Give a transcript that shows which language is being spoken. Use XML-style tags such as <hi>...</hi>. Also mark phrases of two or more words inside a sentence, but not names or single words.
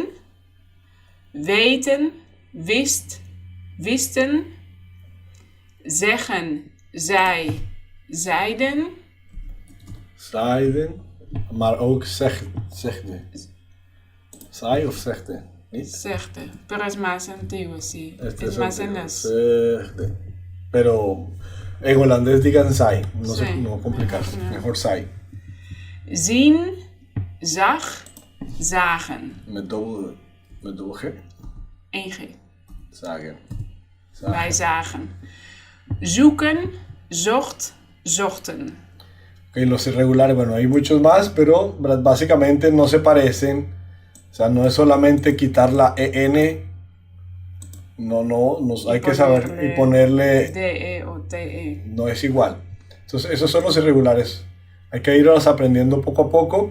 <nl>Weten, wist, wisten. Zeggen, zij, zeiden. Zeiden, maar ook zegde. Zij of zegde? Niet? Zegde,</nl> <es>pero es más antiguo, sí. Este Es más en antiguo. las... Zegde. Pero en holandés digan zij. No, Sí, no complicarse. mejor no. Mejor zij.</es> <nl>Zien, zag, zagen. Met dubbel G. 1G. Zagen. Wij zagen. Zoeken, zocht, zochten.</nl> <es>Ok, los irregulares, bueno, hay muchos más, pero básicamente no se parecen. O sea, no es solamente quitar la EN. Hay que saber y ponerle. DE o TE. No es igual. Entonces, esos son los irregulares. Hay que irlos aprendiendo poco a poco.</es>